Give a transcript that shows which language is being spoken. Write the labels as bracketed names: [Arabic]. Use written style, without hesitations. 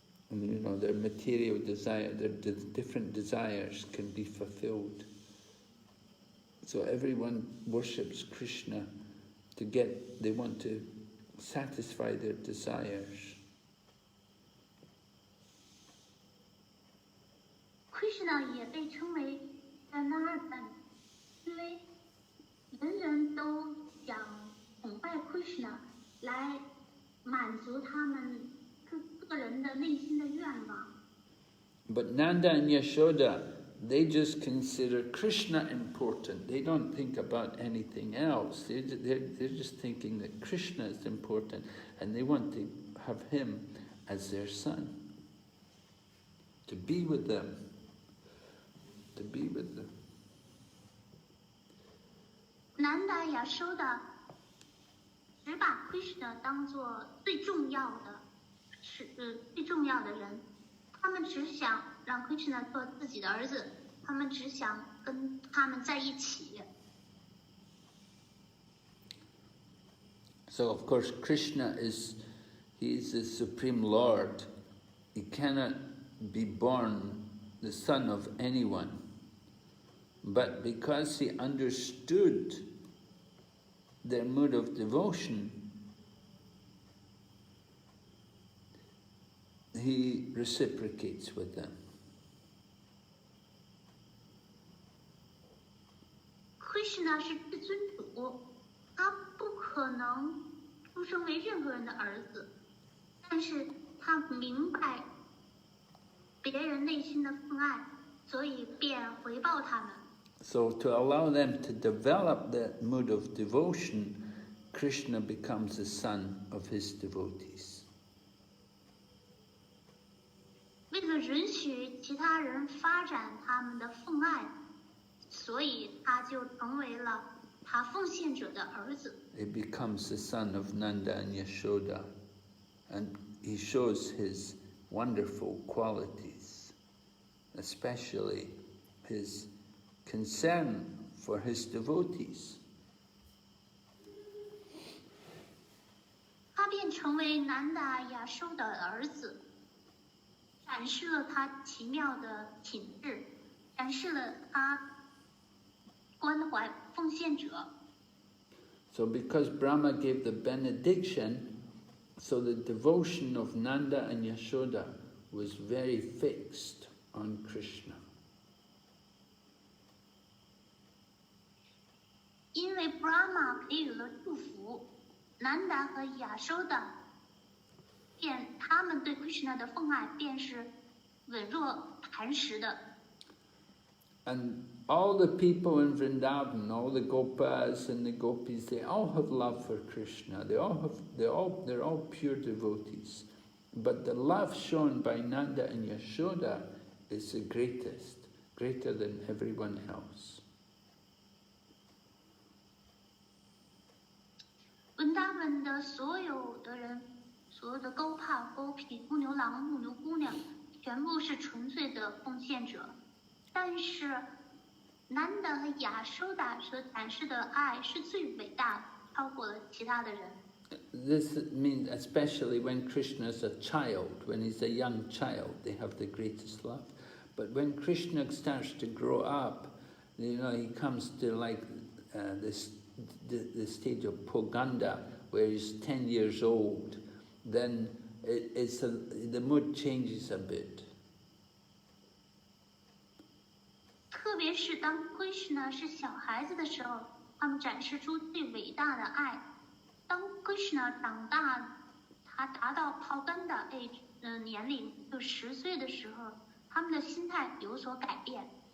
[English] And you know, their material desire, their different desires can be fulfilled. So everyone worships Krishna they want to satisfy their desires. [Chinese] Krishna 也被称为 Janardhan， 因为人人都想崇拜 Krishna 来满足他们个人的内心的愿望。 [English] But Nanda and Yashoda, they just consider Krishna important. They don't think about anything else. They're just thinking that Krishna is important and they want to have him as their son. to be with them, to be with them. [Chinese] 南达雅收达只把 Krishna 当作最重要的人，他们只想让 Krishna 做自己的儿子，他们只想跟他们在一起。 [English] So of course Krishna he is the Supreme Lord. He cannot be born the son of anyone. But because he understood their mood of devotion, he reciprocates with them. [Chinese] Krishna 是至尊主，他不可能出生为任何人的儿子，但是他明白别人内心的愤爱，所以便回报他们。 [English] So to allow them to develop that mood of devotion, Krishna becomes the son of his devotees. [Chinese] 为了允许其他人发展他们的奉爱，所以他就成为了他奉献者的儿子。 [English] He becomes the son of Nanda and Yashoda, and he shows his wonderful qualities, especially his concern for his devotees. [Chinese] 他便成为南达雅收的儿子，展示了他奇妙的品质，展示了他关怀奉献者。 [English] So because Brahma gave the benediction, so the devotion of Nanda and Yashoda was very fixed on Krishna. [Chinese] 因为 Brahma 给予了祝福，南达和雅收达他们对 Krishna 的奉爱便是稳若磐石的。 [English] And all the people in Vrindavan, all the Gopas and the Gopis, they all have love for Krishna. They're all pure devotees. But the love shown by Nanda and Yashoda is the greatest, greater than everyone else. [Chinese] 文达文的所有的人，所有的勾帕、勾皮、牧牛郎、牧牛姑娘，全部是纯粹的奉献者。但是，南达和雅收达所展示的爱是最伟大的，超过了其他的人。 [English] This means especially when Krishna is a child, when he's a young child, they have the greatest love. But when Krishna starts to grow up, he comes to like the stage of Poganda, where he's 10 years old, then the mood changes a bit. [Chinese] 特别是当 Krishna 是小孩子的时候，他们展示出最伟大的爱。当 Krishna 长大，他达到 Poganda age 年龄，就10岁的时候，他们的心态有所改变。